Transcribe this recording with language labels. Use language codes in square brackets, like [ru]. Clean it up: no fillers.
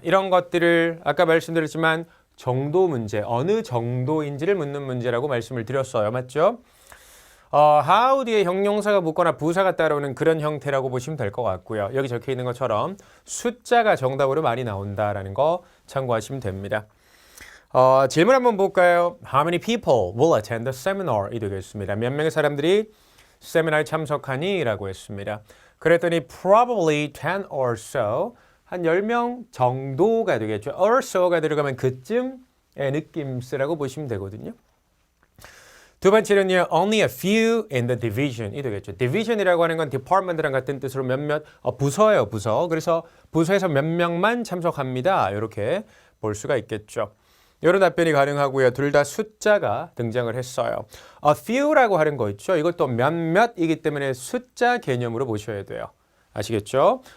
[ko] 이런 것들을 아까 말씀드렸지만 정도 문제, 어느 정도인지를 묻는 문제라고 말씀을 드렸어요. 맞죠? how 뒤에 형용사가 붙거나 부사가 따라오는 그런 형태라고 보시면 될 것 같고요. 여기 적혀 있는 것처럼 숫자가 정답으로 많이 나온다라는 거 참고하시면 됩니다. 질문 한번 볼까요? [en] How many people will attend the seminar? [ko] 이 되겠습니다. 몇 명의 사람들이 세미나에 참석하니? 라고 했습니다. 그랬더니 [en] probably 10 or so [ko] 한 10명 정도가 되겠죠. [en] or so [ko] 가 들어가면 그쯤의 느낌쓰라고 보시면 되거든요. 두 번째는요. [en] only a few in the division [ko] 이 되겠죠. division이라고 하는 건 department랑 같은 뜻으로 몇몇 부서예요. 부서. 그래서 부서에서 몇 명만 참석합니다. 이렇게 볼 수가 있겠죠. 이런 답변이 가능하고요. 둘 다 숫자가 등장을 했어요. [en] A few [ko] 라고 하는 거 있죠. 이것도 몇몇이기 때문에 숫자 개념으로 보셔야 돼요. 아시겠죠?